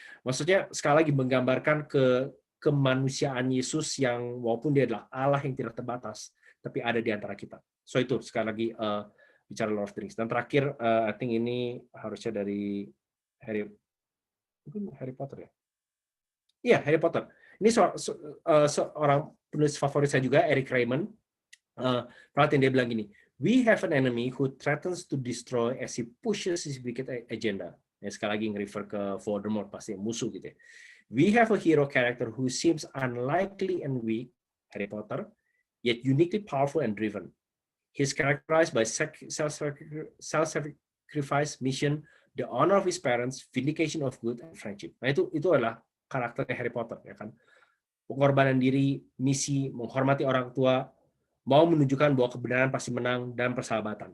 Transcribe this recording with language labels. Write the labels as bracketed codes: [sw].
[id] Maksudnya sekali lagi menggambarkan kemanusiaan Yesus yang walaupun dia adalah Allah yang tidak terbatas, tapi ada di antara kita. So itu sekali lagi bicara Lord of the Rings. Dan terakhir, [en] I think [id] ini harusnya dari Harry Potter ya? Iya, Harry Potter. Ini seorang penulis favorit saya juga, Eric Raymond. Perhatian, dia bilang gini, [en] we have an enemy who threatens to destroy as he pushes his wicked agenda. [id] Ya, sekali lagi nge-refer ke Voldemort, pasti musuh gitu ya. [en] We have a hero character who seems unlikely and weak, Harry Potter, yet uniquely powerful and driven. He's characterized by self-sacrifice, mission, the honor of his parents, vindication of good, and friendship. [id] Nah, itu adalah karakternya Harry Potter, ya kan? Pengorbanan diri, misi, menghormati orang tua, mau menunjukkan bahwa kebenaran pasti menang, dan persahabatan.